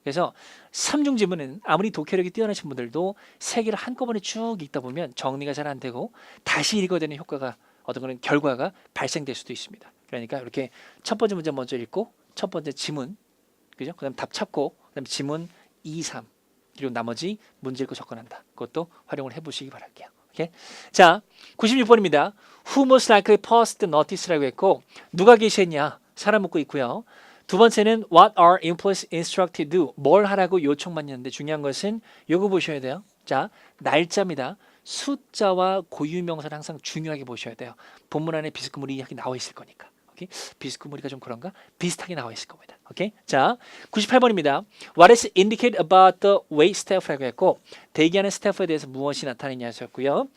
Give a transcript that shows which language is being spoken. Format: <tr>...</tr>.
<ko>그래서 삼중 지문은 아무리 독해력이 뛰어나신 분들도 세 개를 한꺼번에 쭉 읽다 보면 정리가 잘 안 되고 다시 읽어야 되는 효과가 어떤 그런 결과가 발생될 수도 있습니다. 그러니까 이렇게 첫 번째 문제 먼저 읽고 첫 번째 지문, 그죠? 그다음 답 찾고 그다음 지문 2, 3 그리고 나머지 문제 읽고 접근한다. 그것도 활용을 해보시기 바랄게요. 오케이? 자, 96번입니다.</ko> <en>Who most likely passed the notice라고 했고</en> <ko>누가 게시했냐? 사람 묻고 있고요.</ko> <en>두 번째는 What are employees instructed to do?</en> <ko>뭘 하라고 요청받는데 중요한 것은 요거 보셔야 돼요. 자, 날짜입니다. 숫자와 고유명사를 항상 중요하게 보셔야 돼요. 본문 안에 비스무리 이야기 나와 있을 거니까. 오케이? 비스무리가 좀 그런가? 비슷하게 나와 있을 겁니다. 오케이? 자, 98번입니다.</ko> <en>What is indicated about the wait staff라고 했고</en> <ko>대기하는 스태프에 대해서 무엇이 나타내냐였고요.</ko>